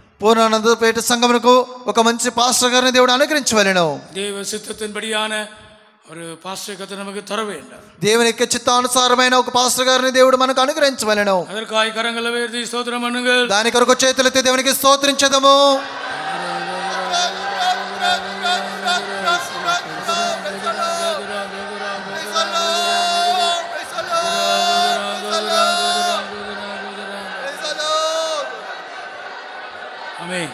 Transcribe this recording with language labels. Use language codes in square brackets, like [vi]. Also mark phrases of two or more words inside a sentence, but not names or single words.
[te] పూర్ణానందపేట సంఘమునకు ఒక మంచి పాస్టర్ గారిని దేవుడు అనుగ్రహించవలెను. [ta] தேவ சித்தத்தின்படியான ஒரு பாஸ்டர் கத்த நமக்கு தர வேண்டும். [te] దేవుని యొక్క చిత్తానుసారమైన ఒక పాస్టర్ గారిని దేవుడు మనకు అనుగ్రహించవలెను. [ta] அதற்காய் கரங்களை உயர்த்தி ஸ்தோத்திரம் பண்ணுங்கள். [te] దాని కొరకు చేతులెత్తి దేవునికి స్తోత్రించదము. ఆమేన్.